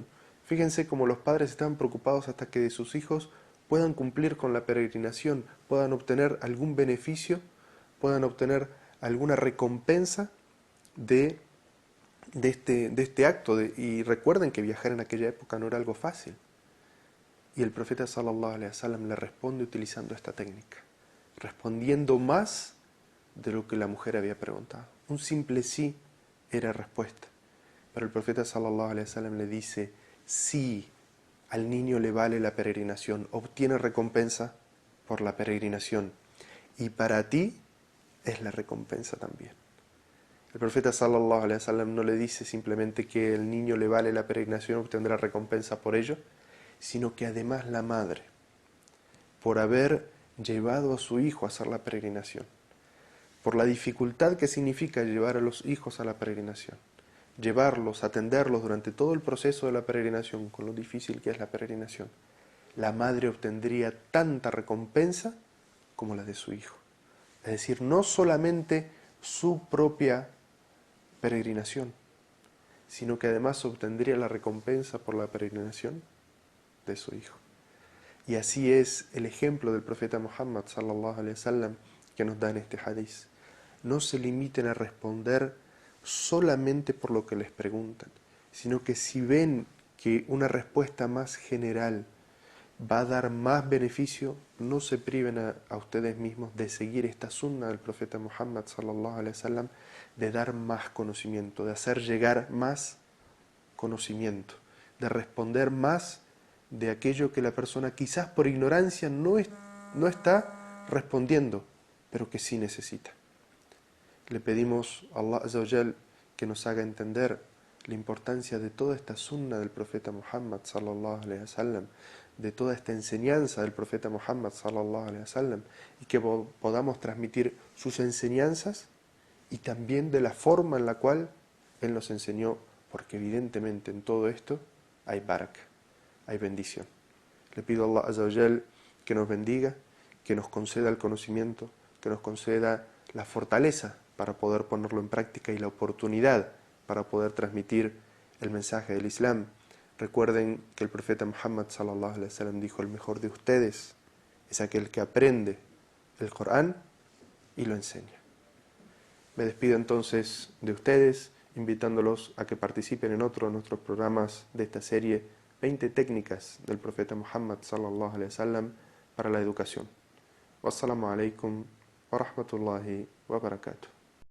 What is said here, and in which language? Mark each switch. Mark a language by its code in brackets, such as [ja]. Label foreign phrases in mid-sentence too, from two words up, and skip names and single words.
[es] Fíjense cómo los padres están preocupados hasta que de sus hijos puedan cumplir con la peregrinación, puedan obtener algún beneficio, puedan obtener alguna recompensa de este acto. Y recuerden que viajar en aquella época no era algo fácil. Y el profeta [ar] صلى الله عليه وسلم [es] le responde utilizando esta técnica, respondiendo más de lo que la mujer había preguntado. Un simple sí era respuesta. Pero el profeta [ar] صلى الله عليه وسلم [es] le dice, sí, al niño le vale la peregrinación, obtiene recompensa por la peregrinación. Y para ti es la recompensa también. El profeta [ar] صلى الله عليه وسلم [es] no le dice simplemente que el niño le vale la peregrinación, obtendrá recompensa por ello, sino que además la madre, por haber llevado a su hijo a hacer la peregrinación, por la dificultad que significa llevar a los hijos a la peregrinación, llevarlos, atenderlos durante todo el proceso de la peregrinación, con lo difícil que es la peregrinación, la madre obtendría tanta recompensa como la de su hijo. Es decir, no solamente su propia peregrinación, sino que además obtendría la recompensa por la peregrinación de su hijo. Y así es el ejemplo del profeta Muhammad [ar] صلى الله عليه وسلم [es] que nos da en este hadiz. No se limiten a responder solamente por lo que les preguntan, sino que si ven que una respuesta más general va a dar más beneficio, no se priven a ustedes mismos de seguir esta sunna del profeta Muhammad [ar] صلى الله عليه وسلم, [es] de dar más conocimiento, de hacer llegar más conocimiento, de responder más de aquello que la persona quizás por ignorancia no está respondiendo, pero que sí necesita. Le pedimos a [ar] الله عز وجل [es] que nos haga entender la importancia de toda esta sunna del profeta Muhammad [ar] صلى الله عليه وسلم, [es] de toda esta enseñanza del profeta Muhammad [ar] صلى الله عليه وسلم, [es] y que podamos transmitir sus enseñanzas y también de la forma en la cual él nos enseñó, porque evidentemente en todo esto hay baraka, hay bendición. Le pido a [ar] الله عز وجل [es] que nos bendiga, que nos conceda el conocimiento, que nos conceda la fortaleza para poder ponerlo en práctica y la oportunidad para poder transmitir el mensaje del Islam. Recuerden que el profeta Muhammad [ar] صلى الله عليه وسلم [es] dijo, el mejor de ustedes es aquel que aprende el Corán y lo enseña. Me despido entonces de ustedes, invitándolos a que participen en otro de nuestros programas de esta serie, 20 técnicas del profeta Muhammad [ar] صلى الله عليه وسلم [es] para la educación. [ar] والسلام عليكم ورحمة الله وبركاته.